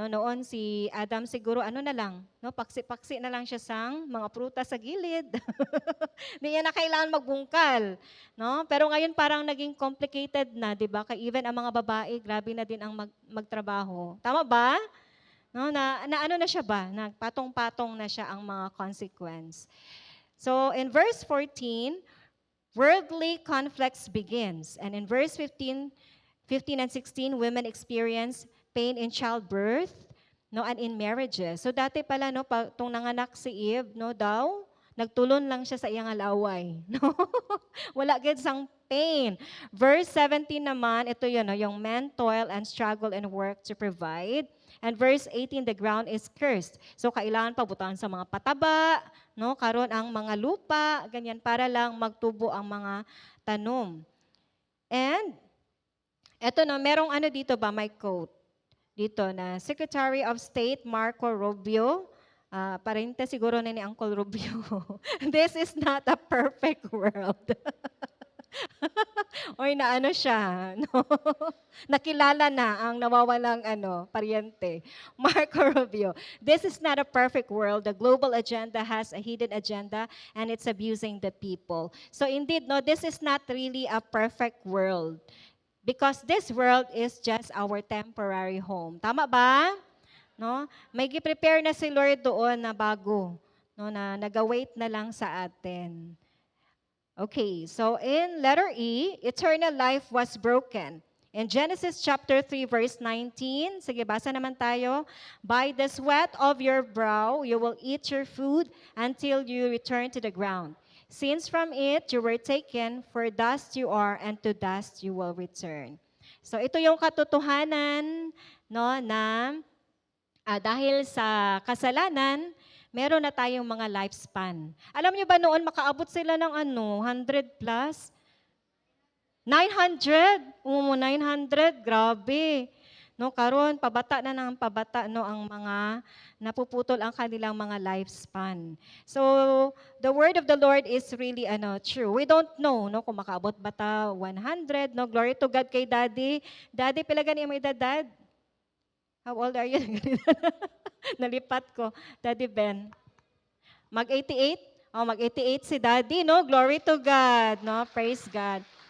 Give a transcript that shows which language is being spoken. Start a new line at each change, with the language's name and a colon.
Filipino: No, noon si Adam siguro na lang, no, paksi-paksi na lang siya sang mga prutas sa gilid. Hindi niya na kailangan magbungkal, no? Pero ngayon parang naging complicated na, 'di ba? Kaya even ang mga babae, grabe na din ang magtrabaho. Tama ba? No, na ano na siya ba? Nagpatong-patong na siya ang mga consequence.
English: So in verse 14, worldly conflicts begins. And in verse 15 and 16, women experience pain in childbirth, no, and in marriages.
Filipino: So dati pala no, tong nanganak si Eve, no, nagtulon lang siya sa iyang alaway, no? Wala gid sang pain. Verse 17 naman, ito yun, no, yung
English: men toil and struggle and work to provide. And verse 18, the ground is cursed.
Filipino: So kailangan pabutaan sa mga pataba, no, karon ang mga lupa, ganyan para lang magtubo ang mga tanom. And eto na, merong dito ba, may quote dito na Secretary of State Marco Rubio, parente siguro na ni Uncle Rubio,
English: "This is not a perfect world."
Filipino: Oy, na siya, no? Nakilala na ang nawawalang paryente.
English: Marco Rubio, "This is not a perfect world. The global agenda has a hidden agenda, and it's abusing the people." So indeed, no, this is not really a perfect world. Because this world is just our temporary home.
Filipino: Tama ba?
English: No?
Filipino: May gi-prepare na si Lord doon na bago, no, na nag-await na lang sa atin.
English: Okay, so in letter E, eternal life was broken. In Genesis chapter 3 verse 19,
Filipino: sige, basa naman tayo.
English: "By the sweat of your brow you will eat your food until you return to the ground. Since from it you were taken, for dust you are, and to dust you will return."
Filipino: So ito yung katotohanan, no, na dahil sa kasalanan, meron na tayong mga lifespan. Alam niyo ba noon makaabot sila ng 100 plus? 900? 900, grabe. No, karon pabata na ng pabata no ang mga napuputol ang kanilang mga lifespan.
English: So the word of the Lord is really true. We don't know
Filipino: no kung makaabot ba ta 100, no.
English: Glory to God
Hiligaynon: kay Daddy. Daddy, pila gani mo edad, Dad?
English: How old are you?
Hiligaynon: Nalipat ko. Daddy Ben.
English: Mag-88? Oh, mag-88 si Daddy, no? Glory to God, no? Praise God.